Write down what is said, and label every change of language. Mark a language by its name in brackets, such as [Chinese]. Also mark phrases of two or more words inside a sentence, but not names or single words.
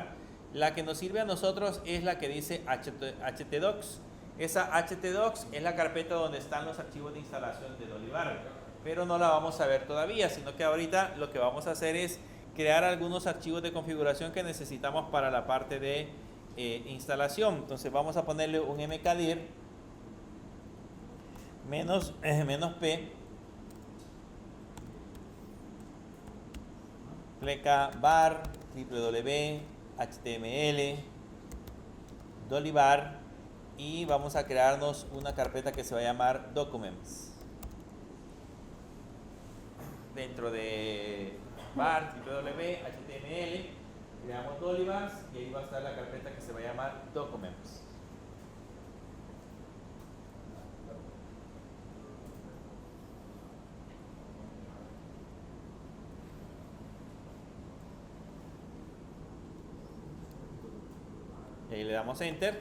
[Spanish] La que nos sirve a nosotros es la que dice htdocs. Esa htdocs es la carpeta donde están los archivos de instalación de dolivar, pero no la vamos a ver todavía, sino que ahorita lo que vamos a hacer es crear algunos archivos de configuración que necesitamos para la parte de instalación. Entonces vamos a ponerle un mkdir -p pleca var www html dolivar y vamos a crearnos una carpeta que se va a llamar Documents. Dentro de var www.html creamos Dolibars y ahí va a estar la carpeta que se va a llamar Documents. Y ahí le damos Enter.